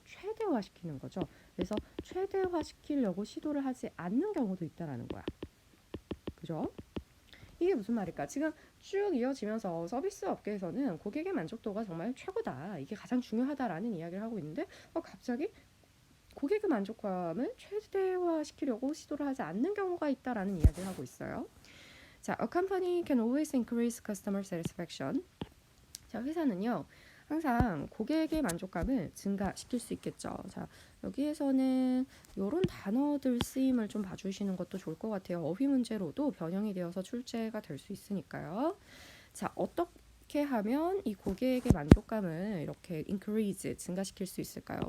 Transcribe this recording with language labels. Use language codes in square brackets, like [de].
[ko] 최대화시키는 거죠. 그래서 최대화시키려고 시도를 하지 않는 경우도 있다라는 거야. 그죠? 이게 무슨 말일까? 지금 쭉 이어지면서 서비스 업계에서는 고객의 만족도가 정말 최고다. 이게 가장 중요하다라는 이야기를 하고 있는데 갑자기 고객의 만족감을 최대화시키려고 시도를 하지 않는 경우가 있다라는 이야기를 하고 있어요. [en] 자, a company can always increase customer satisfaction. [ko] 자, 회사는요. 항상 고객의 만족감을 증가시킬 수 있겠죠. 자, 여기에서는 이런 단어들 쓰임을 좀 봐주시는 것도 좋을 것 같아요. 어휘 문제로도 변형이 되어서 출제가 될 수 있으니까요. 자, 어떻게 하면 이 고객의 만족감을 이렇게 increase, 증가시킬 수 있을까요?